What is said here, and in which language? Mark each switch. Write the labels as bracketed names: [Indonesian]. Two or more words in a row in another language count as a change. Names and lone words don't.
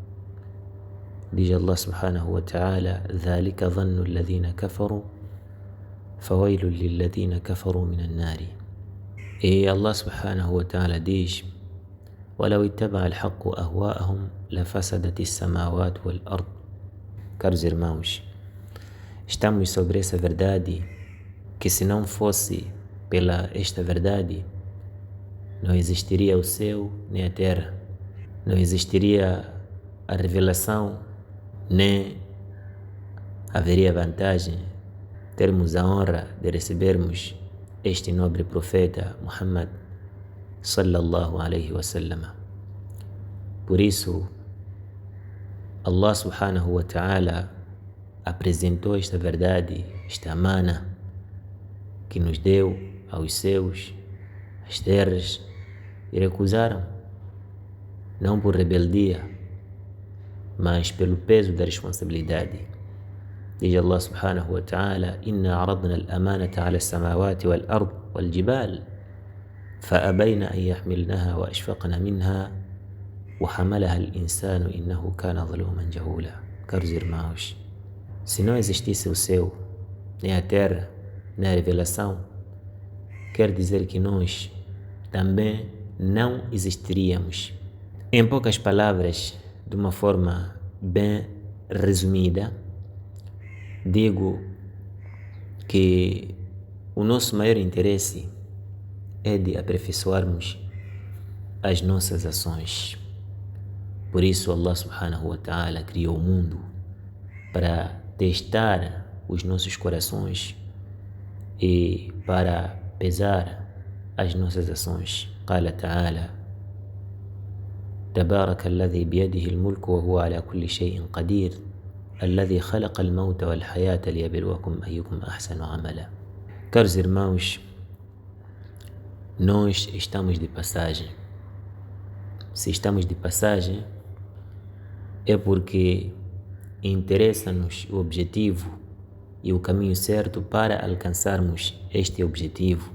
[Arabic] Diz الله سبحانه وتعالى ذلك ظن الذين كفروا فويل للذين كفروا من النار. E الله سبحانه وتعالى diz: ولو اتبع الحق أهواءهم لفسدت السماوات والأرض. [Portuguese] Caros irmãos, estamos sobre essa verdade que, se não fosse pela esta verdade, não existiria o céu nem a terra, não existiria a revelação, nem haveria vantagem termos a honra de recebermos este nobre profeta Muhammad [Arabic] صلى الله عليه وسلم. [Portuguese] Por isso [Arabic] الله سبحانه وتعالى [Portuguese] apresentou esta verdade, esta amana que nos deu aos céus, às terras, e recusaram, não por rebeldia, mas pelo peso da responsabilidade. [Arabic] Diz الله سبحانه وتعالى: إنا عرضنا الأمانة على السماوات والأرض والجبال فأبين أن يحملنها وأشفقن منها وحملها الإنسان إنه كان ظلوما جهولا. [Portuguese] Caros irmãos, se não existisse o céu, nem a terra, nem a revelação, quer dizer que nós também não existiríamos. Em poucas palavras, de uma forma bem resumida, digo que o nosso maior interesse é de aperfeiçoarmos as nossas ações. Por isso [Arabic] الله سبحانه وتعالى [Portuguese] criou o mundo para testar os nossos corações e para pesar as nossas ações. [Arabic] قال تعالى: تبارك الذي بيده الملك وهو على كل شيء قدير الذي خلق الموت والحياة ليبلوكم أيكم أحسن عملا. [Portuguese] Caros irmãos, nós estamos de passagem. Se estamos de passagem, é porque interessa-nos o objetivo e o caminho certo para alcançarmos este objetivo.